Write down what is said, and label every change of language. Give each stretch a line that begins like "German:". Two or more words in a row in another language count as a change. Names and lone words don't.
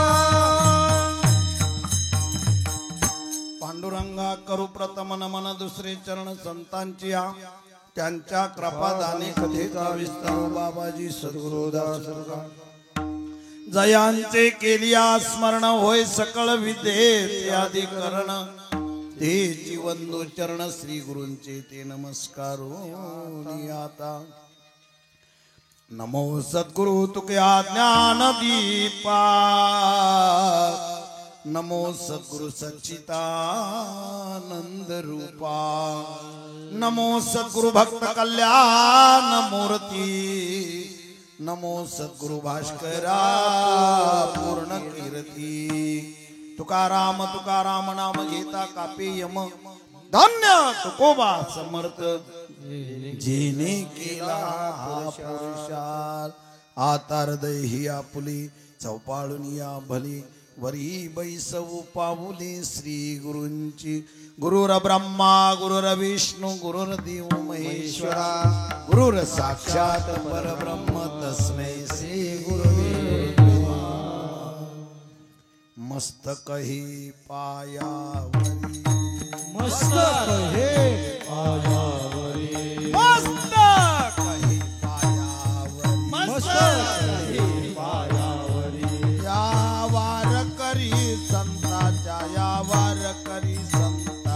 Marathi: पांडुरंगा करू प्रथम नमन, दुसरे चरण संतांची त्यांच्या कृपादाने कथेचा विस्तार बाबाजी सद्गुरुदास जयांचे केलिया स्मरण होय सकळ विद्ये अधिकरण, ते जीवंदो चरण श्री गुरूंचे ते नमस्कारो आता। नमो सद्गुरु तुक्या ज्ञान दीपा, नमो सद्गुरु सच्चिदानंद रूपा, नमो सद्गुरु भक्त कल्याण मूर्ती, नमो सद्गुरु भास्करा पूर्ण कीर्ती। तुकाराम तुकाराम नाम घेता कापे यम, धन्य तुकोबा समर्थ जिने केला हा पुरुषार। आता हृदय ही आपुली चौपाळून या भली, वरी बैसवू पाऊले श्री गुरूंची।
Sanskrit: गुरुर ब्रह्मा गुरुर विष्णू गुरुर्देव महेश्वरा, गुरुर साक्षात परब्रह्म तस्मै श्री गुरुवे नमः।
Marathi: मस्तक ही पायावरी, मस्तक हे पायावरी, मस्तक ही पायावरी, मस्तक हे पायावरी। या वार करी संताच्या, या वार करी संता,